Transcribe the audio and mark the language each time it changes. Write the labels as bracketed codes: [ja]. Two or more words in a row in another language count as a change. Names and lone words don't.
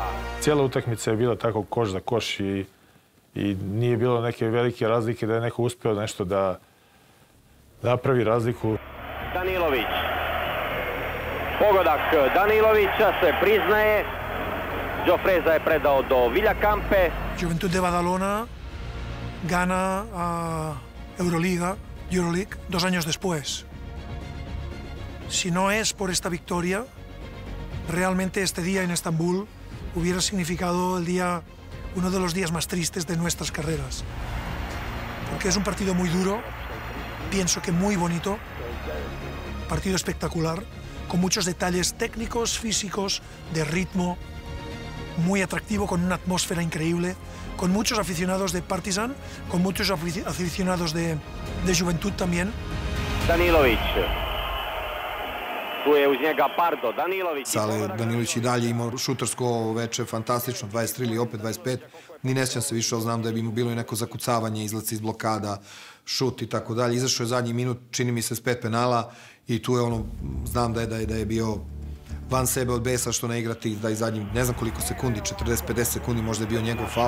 [sr] Cijela utakmica je bila tako koš za koš i nije bilo neke velike razlike da je neko uspeo nešto da napravi razliku. Danilović. Pogodak Danilovića se priznaje. Jofreza je predao do Villakampe. [es] Juventud de Badalona gana a Euroliga, Euroleague, 2 años después. Si no es por esta victoria, realmente este día en Estambul hubiera significado uno de los días más tristes de nuestras carreras. Porque es un partido muy duro, pienso que muy bonito, partido espectacular, con muchos detalles técnicos, físicos, de ritmo, muy atractivo, con una atmósfera increíble, con muchos aficionados de Partizan, con muchos aficionados de Juventud también. [sr] Danilović. Tu je uz njega Pardo, Danilović. Sale Danilović i dalje imao šutersko veče, fantastično, 23 ili opet 25. Ni ne sjećam se više, ali znam da je bilo i neko zakucavanje, izlaci iz blokada, šut i tako dalje. Izašao je zadnji minut, čini mi se, s 5 penala i tu je znam da je bio van sebe od besa što ne igrati, da i zadnji, ne znam koliko sekundi, 40-50 sekundi možda je bio njegov faul.